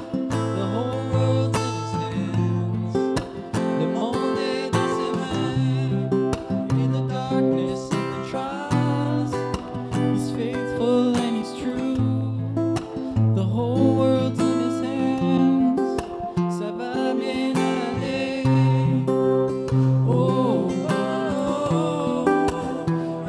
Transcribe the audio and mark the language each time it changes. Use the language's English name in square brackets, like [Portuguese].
[English] The whole world's in His hands. [French] Le monde est dans ses mains. [English] In the darkness and the trials, He's faithful and He's true. The whole world's in His hands. [French] Ça va bien aller. Oh, oh, oh.